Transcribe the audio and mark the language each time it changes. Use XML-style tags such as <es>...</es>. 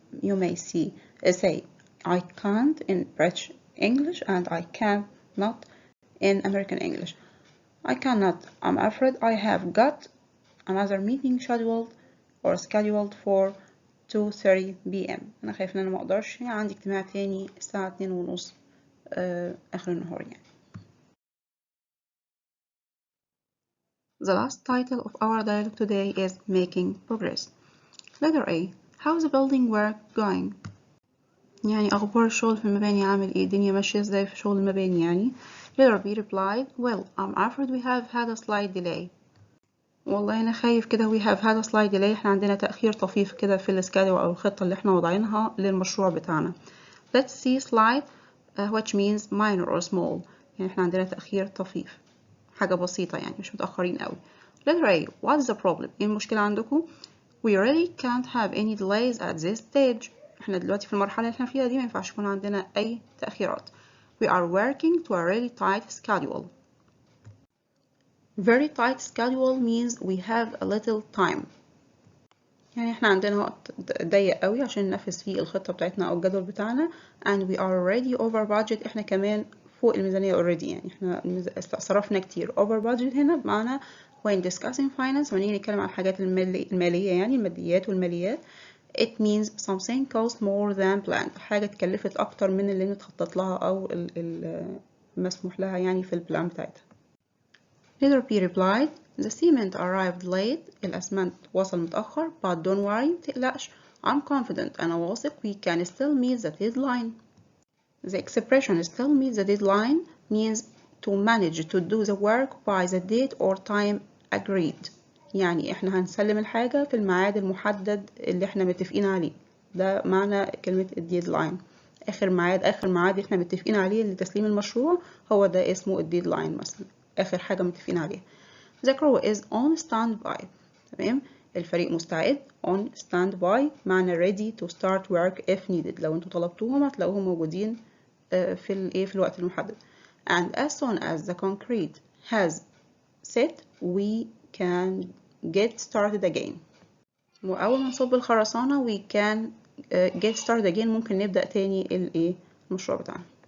<en>You may say I can't in British English and I can not in American English. I cannot, I'm afraid I have got another meeting scheduled for 2:30 p.m.</en> <ar>أنا خايف إن أنا ما أقدرش، عندي اجتماع تاني الساعة 2:30 آخر النهار يعني.</ar> <en>The last title of our dialogue today is Making Progress. Letter A. How's the building work going?</en> <ar>يعني أخبار الشغل في المباني عامل إيه؟ الدنيا ماشية إزاي في شغل المباني يعني؟</ar> <en>Letter B replied, Well, I'm afraid we have had a slight delay.</en> <ar>والله أنا خايف كده</ar> <en>we have had a slight delay.</en> <ar>إحنا عندنا تأخير طفيف كده في السكادول أو الخطة اللي إحنا وضعينها للمشروع بتاعنا.</ar> <en>Let's see slight, which means minor or small.</en> <ar>يعني إحنا عندنا تأخير طفيف. حاجة بسيطة يعني مش متأخرين قوي.</ar> <en>Letter A. What is the problem?</en> <ar>إيه المشكلة عندكم؟</ar> <en>We really can't have any delays at this stage.</en> <ar>إحنا دلوقتي في المرحلة اللي إحنا فيها دي ما ينفعش يكون عندنا أي تأخيرات.</ar> <en>We are working to a really tight schedule. Very tight schedule means we have a little time.</en> <ar>يعني إحنا عندنا وقت ضيق قوي عشان ننفذ فيه الخطة بتاعتنا أو الجدول بتاعنا.</ar> <en>And we are already over budget.</en> <ar>إحنا كمان فوق الميزانية already يعني إحنا صرفنا كتير. Over budget هنا بمعنى</ar> <en>when discussing finance</en> <ar>ونيجي نتكلم عن الحاجات المالية يعني الماديات والماليات.</ar> <en>It means something cost more than planned.</en> <ar>حاجة اتكلفت أكتر من اللي متخطط لها أو المسموح لها يعني في البلان بتاعتها.</ar> <en>Letter B replied, The cement arrived late.</en> <ar>الأسمنت وصل متأخر.</ar> <en>But don't worry,</en> <ar>متقلقش.</ar> <en>I'm confident.</en> <ar>أنا واثق</ar> <en>we can still meet the deadline. The expression still meet the deadline means to manage to do the work by the date or time agreed.</en> <ar>يعني احنا هنسلم الحاجة في الميعاد المحدد اللي احنا متفقين عليه. ده معنى كلمة الديدلاين. آخر ميعاد احنا متفقين عليه لتسليم المشروع هو ده اسمه الديدلاين مثلا. آخر حاجة متفقين عليها.</ar> <en>The crew is on standby.</en> <ar>تمام. الفريق مستعد</ar> <en>on standby معنى ready to start work if needed.</en> <ar>لو انتوا طلبتوهم هتلاقوهم موجودين في الوقت المحدد.</ar> <en>And as soon as the concrete has set we can get started again.</en> <ar>وأول ما نصب الخرسانة</ar> <en>we can get started again</en> <ar>ممكن نبدأ تاني المشروع بتاعنا.</ar>